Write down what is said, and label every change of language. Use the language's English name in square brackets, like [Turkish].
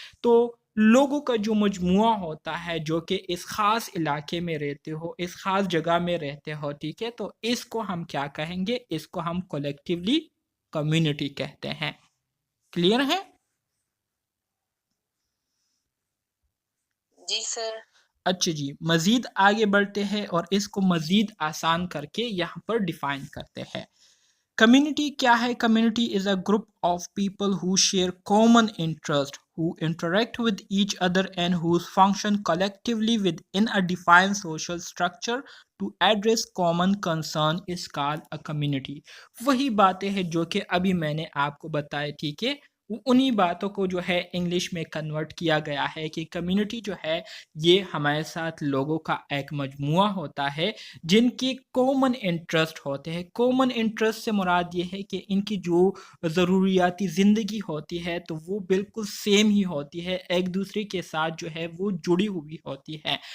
[Urdu] تو لوگوں کا جو مجموعہ ہوتا ہے جو کہ اس خاص علاقے میں رہتے ہو، اس خاص جگہ میں رہتے ہو، ٹھیک ہے، تو اس کو ہم کیا کہیں گے، اس کو ہم کولیکٹیولی کمیونٹی کہتے ہیں. کلیئر ہے؟ جی سر. اچھا جی، مزید آگے بڑھتے ہیں اور اس کو مزید آسان کر کے یہاں پر ڈیفائن کرتے ہیں. [English] Community کیا ہے؟ Community is a group of people who share common interest, who interact with each other and whose function collectively within a defined social structure to address common concern is called a community. [Urdu] وہی باتیں ہیں جو کہ ابھی میں نے آپ کو بتائی، ٹھیک ہے. انہی باتوں کو جو ہے انگلش میں کنورٹ کیا گیا ہے کہ کمیونٹی جو ہے یہ ہمارے ساتھ لوگوں کا ایک مجموعہ ہوتا ہے جن کی کامن انٹرسٹ ہوتے ہیں. کامن انٹرسٹ سے مراد یہ ہے کہ ان کی جو ضروریاتی زندگی ہوتی ہے تو وہ بالکل سیم ہی ہوتی ہے، ایک دوسرے کے ساتھ جو ہے وہ جڑی ہوئی ہوتی ہے.